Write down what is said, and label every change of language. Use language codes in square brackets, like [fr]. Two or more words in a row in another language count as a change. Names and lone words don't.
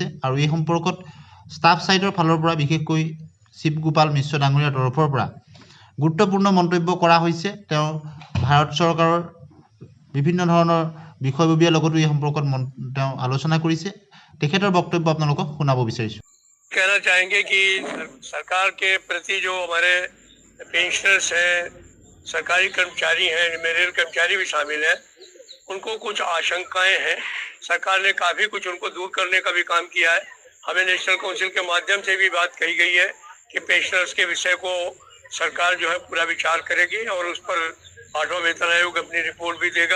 [as] আৰু এই সম্পৰ্কত ষ্টাফ ছাইডৰ ফালৰ পৰা বিশেষকৈ শিৱগোপাল মিশ্ৰ ডাঙৰীয়াৰ তৰফৰ পৰা গুৰুত্বপূৰ্ণ মন্তব্য কৰা হৈছে। তেওঁ ভাৰত চৰকাৰৰ বিভিন্ন ধৰণৰ বিষয়ববীয়াৰ লগতো এই সম্পৰ্কত তেওঁ আলোচনা কৰিছে। তেখেতৰ বক্তব্য আপোনালোকক শুনাব বিচাৰিছোঁ। [hi] कहना चाहेंगे कि सरकार के प्रति जो हमारे पेंशनर्स हैं, सरकारी कर्मचारी हैं, जिनमें रेल कर्मचारी भी शामिल हैं, उनको कुछ आशंकाएं हैं। सरकार ने काफ़ी कुछ उनको दूर करने का भी काम किया है। हमें नेशनल काउंसिल के माध्यम से भी बात कही गई है कि पेंशनर्स के विषय को सरकार जो है पूरा विचार करेगी और उस पर 8वां वेतन आयोग अपनी रिपोर्ट भी देगा।